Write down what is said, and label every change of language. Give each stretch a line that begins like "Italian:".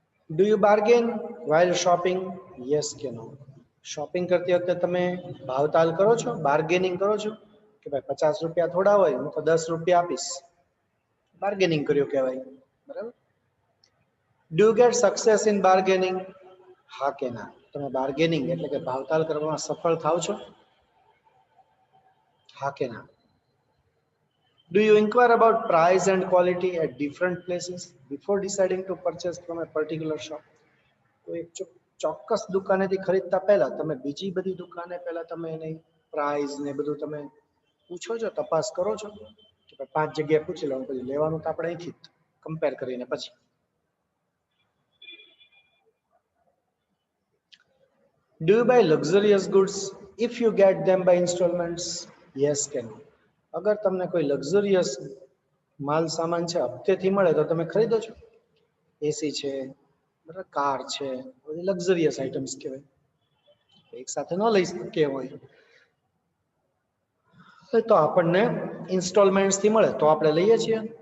English: Do you bargain while shopping?
Gujarati: Yes કે નો shopping કરતી વખતે તમે ભાવતાલ કરો છો, બાર્ગેનિંગ કરો છો? કે ભાઈ 50 રૂપિયા થોડા હોય, હું તો 10 રૂપિયા આપીશ, બાર્ગેનિંગ કર્યું કહેવાય. બરાબર.
English: Do you get success in bargaining?
Gujarati: હા કે ના તમે બાર્ગેનિંગ એટલે કે ભાવતાલ કરવામાં સફળ થાવ છો? હા કે ના?
English: Do you inquire about price and quality at different places before deciding to purchase from a particular shop?
Gujarati: તો એક ચોક્કસ દુકાનેથી ખરીદતા પહેલા તમે બીજી બધી દુકાને પહેલા તમે એની પ્રાઇસ ને બધું તમે પૂછો છો, તપાસ કરો છો? કે 5 જગ્યાએ પૂછી લો, પછી લેવાનું તો આપણે અહીંથી કમ્પેર કરીને પછી.
English: Do you buy luxurious goods if you get them by installments?
Gujarati: Yes કે no અગર તમને કોઈ લક્ઝરિયસ માલ સામાન છે હપ્તેથી મળે તો તમે ખરીદો છો? એસી છે, બરાબર, કાર છે, બધી લક્ઝરિયસ આઇટમ્સ કહેવાય, એક સાથે ન લઈ શકીએ હોય તો આપણને ઇન્સ્ટોલમેન્ટ્સ થી મળે તો આપણે લઈએ છીએ?